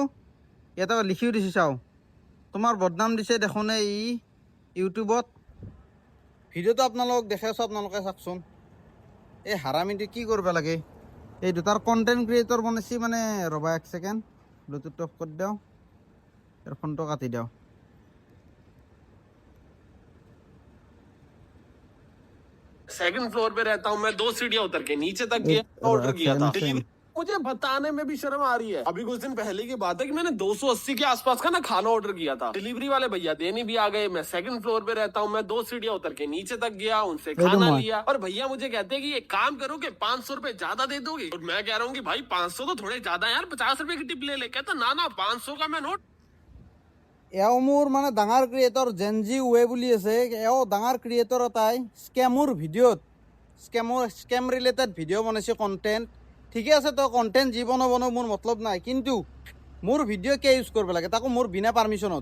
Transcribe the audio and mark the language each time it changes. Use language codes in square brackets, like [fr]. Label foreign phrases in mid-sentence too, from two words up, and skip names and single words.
[as] ইয়াতে লিখিও দিছে, চাওঁ, তোমাৰ বদনাম দিছে দেখোন ই ইউটিউবত। ভিডিঅ'টো আপোনালোকক দেখাই আছোঁ, আপোনালোকে চাওকচোন। এই হাৰামিটো কি কৰিব লাগে। এই দুটাৰ [en] content creator [as] বনাইছে। মানে ৰ'বা এক ছেকেণ্ড, ব্লুটুথটো অফ কৰি দিওঁ, ফোনটো কাটি দিওঁ। [en] second floor [hi] पे रहता हूँ मैं, 2 सीढ़ियाँ उतर के नीचे तक गया, ऑर्डर किया था। मुझे बताने में भी शर्म आ रही है। अभी कुछ दिन पहले की बात है कि मैंने 280 के आसपास का ना खाना ऑर्डर किया था। डिलीवरी वाले भैया देने भी आ गए। मैं [en] second floor [hi] पे रहता हूँ मैं, 2 सीढ़ियाँ उतर के नीचे तक गया, उनसे खाना लिया और भैया मुझे कहते हैं कि एक काम करो कि 500 रुपए ज्यादा दे दोगे। और मैं कह रहा हूँ कि भाई 500 तो थोड़े ज्यादा है यार, 50 रुपए की टिप ले ले। कहता ना ना 500 का मैं नोट। [as] এও মোৰ মানে ডাঙৰ ক্ৰিয়েটৰ জেনজি ৱে বুলি আছে, এও ডাঙৰ ক্ৰিয়েটৰ এটাই [en] scam related video' [as] বনাইছে কণ্টেণ্ট। ঠিকে আছে, তই কণ্টেণ্ট যি বনাব মোৰ মতলব নাই, কিন্তু মোৰ ভিডিঅ' কিয় ইউজ কৰিব লাগে, তাকো মোৰ বিনা পাৰ্মিশ্যনত।